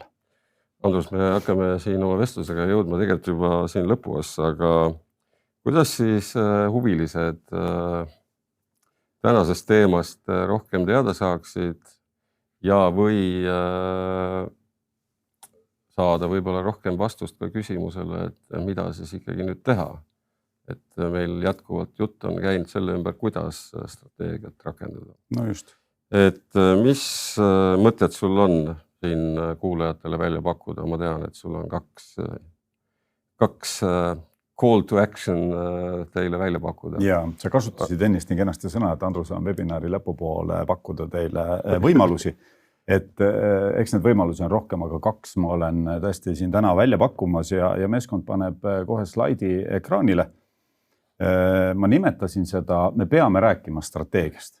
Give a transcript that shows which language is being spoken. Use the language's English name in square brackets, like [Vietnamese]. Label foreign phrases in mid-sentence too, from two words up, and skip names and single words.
[Estonian] Andrus, me hakkame siin oma vestlusega jõudma tegelikult juba siin lõpuossa, aga kuidas siis huvilised tänasest teemast rohkem teada saaksid ja või saada võib-olla rohkem vastust ka küsimusele, et mida siis ikkagi nüüd teha? Et meil jätkuvalt jutt on käinud selle ümber, kuidas strateegiat rakendada. No just. Et mis mõtted sul on siin kuulajatele välja pakkuda? Ma tean, et sul on kaks [English] call to action [Estonian] teile välja pakkuda. Ja, sa kasutasid ennist nii kenasti sõna, et Andrus on webinari lõpupoole pakkuda teile võimalusi. Et eks need võimalusi on rohkem, aga 2 ma olen tõesti siin täna välja pakkumas ja meeskond paneb kohe slaidi ekraanile. Ma nimetasin seda, me peame rääkima strateegiast.